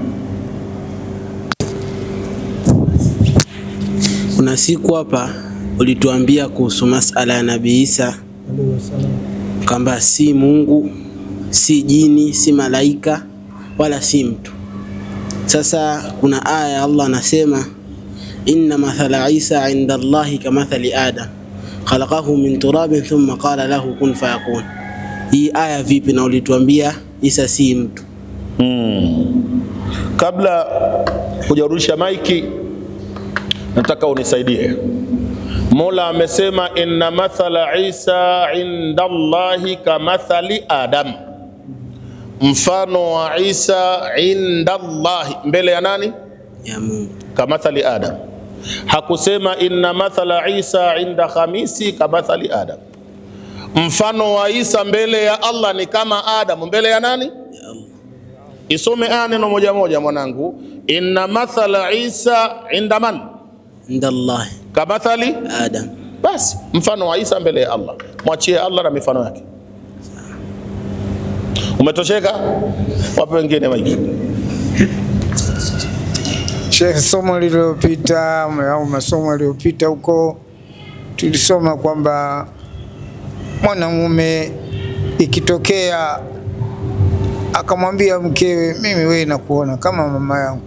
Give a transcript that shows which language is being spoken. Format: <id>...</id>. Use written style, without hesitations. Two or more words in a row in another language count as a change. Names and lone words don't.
<sw>Kuna siku hapa ulituambia kuhusu masala ya Nabii Isa kwamba si Mungu, si jini, si malaika wala si mtu. Sasa kuna aya ya Allah anasema</sw> <ar>إن مثل عيسى عند الله كمثل آدم خلقه من تراب ثم قال له كن فيكون.</ar> <sw>Hii aya vipi na ulituambia Isa si mtu? Kabla hujarudisha maiki nataka unisaidie. Mola amesema</sw> <ar>إن مثل عيسى عند الله كمثل آدم,</ar> <sw>mfano wa Isa</sw> <ar>عند الله,</ar> <sw>mbele ya nani? Ya Mungu.</sw> <ar>كمثل آدم.</ar> <sw>Hakusema</sw> <ar>إن مثل عيسى عند خميس كمثل آدم.</ar> <sw>Mfano wa Isa mbele ya Allah ni kama Adam mbele ya nani? Ya Allah. Isome aya neno moja moja mwanangu.</sw> <ar>إن مثل عيسى عند من? عند الله kamathali Adam.</ar> <sw>Basi mfano wa Isa mbele ya Allah, mwachie Allah na mifano yake. Umetosheka? Wapo wengine maiki. Sheikh, somo lililopita au masomo yaliyopita huko tulisoma kwamba mwanamume ikitokea akamwambia mkewe, mimi wewe nakuona kama mama yangu.</sw>